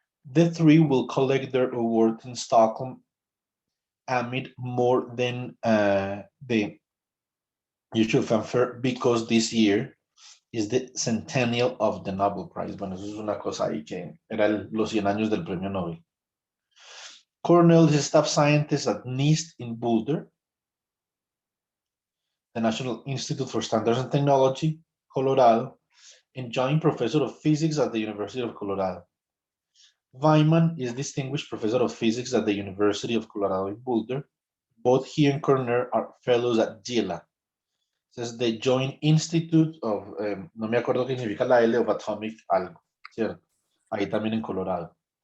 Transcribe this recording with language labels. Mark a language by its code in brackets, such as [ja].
[en] The three will collect their award in Stockholm amid more than the usual fanfare because this year is the centennial of the Nobel Prize. [es] Bueno, eso es una cosa ahí que era los 100 años del premio Nobel. [en] Cornell is staff scientist at NIST in Boulder, the National Institute for Standards and Technology, Colorado, and joint professor of physics at the University of Colorado. Weinman is distinguished professor of physics at the University of Colorado in Boulder. Both he and Cornell are fellows at GILA. This is the Joint Institute of, [es] no me acuerdo qué significa la L, [en] of Atomic [es] algo, ¿cierto? Ahí también en Colorado.